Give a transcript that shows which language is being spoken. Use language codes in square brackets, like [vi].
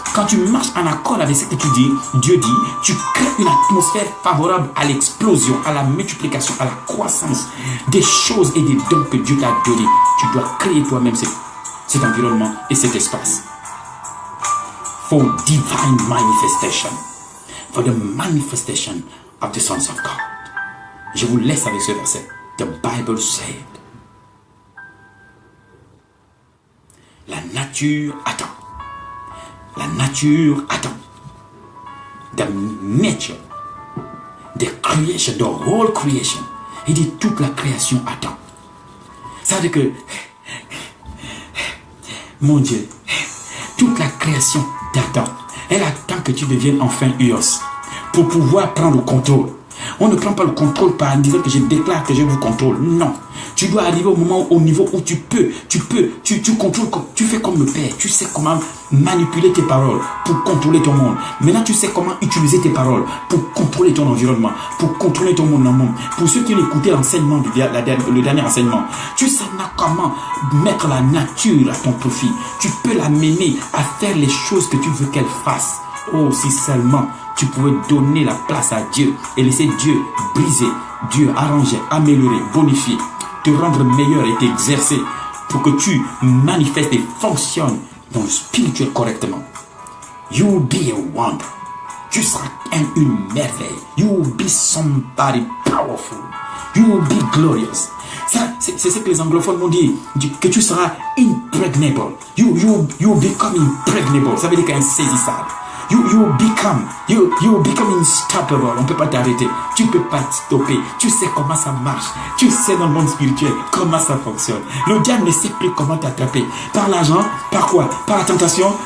[fr] Quand tu marches en accord avec ce que tu dis, Dieu dit, tu crées une atmosphère favorable à l'explosion, à la multiplication, à la croissance des choses et des dons que Dieu t'a donnés. Tu dois créer toi-même cet environnement et cet espace. [en] For divine manifestation. For the manifestation of the sons of God. [fr] Je vous laisse avec ce verset. [en] The Bible said, [fr] la nature attend. La nature attend. [en] The nature, the creation, the whole creation. [fr] Il dit toute la création attend. Ça veut dire que, mon Dieu, toute la création t'attend. Elle attend que tu deviennes enfin Huios pour pouvoir prendre le contrôle. On ne prend pas le contrôle par en disant que je déclare que je vous contrôle. Non. Tu dois arriver au niveau où tu contrôles, tu fais comme le Père. Tu sais comment manipuler tes paroles pour contrôler ton monde. Maintenant, tu sais comment utiliser tes paroles pour contrôler ton environnement, pour contrôler ton monde. Pour ceux qui ont écouté l'enseignement, le dernier enseignement, tu sais comment mettre la nature à ton profit. Tu peux l'amener à faire les choses que tu veux qu'elle fasse. Oh, si seulement tu pouvais donner la place à Dieu et laisser Dieu briser, Dieu arranger, améliorer, bonifier, te rendre meilleur et t'exercer pour que tu manifestes et fonctionnes dans le spirituel correctement. [en] You will be a wonder. [fr] Tu seras une merveille. [en] You will be somebody powerful. You will be glorious. [fr] C'est ce que les anglophones m'ont dit, que tu seras impregnable. [en] You will become impregnable. [fr] Ça veut dire qu'insaisissable. [en] You will become unstoppable. [fr] On ne peut pas t'arrêter. Tu ne peux pas te stopper. Tu sais comment ça marche. Tu sais dans le monde spirituel comment ça fonctionne. Le diable ne sait plus comment t'attraper. Par l'argent, par quoi? Par la tentation.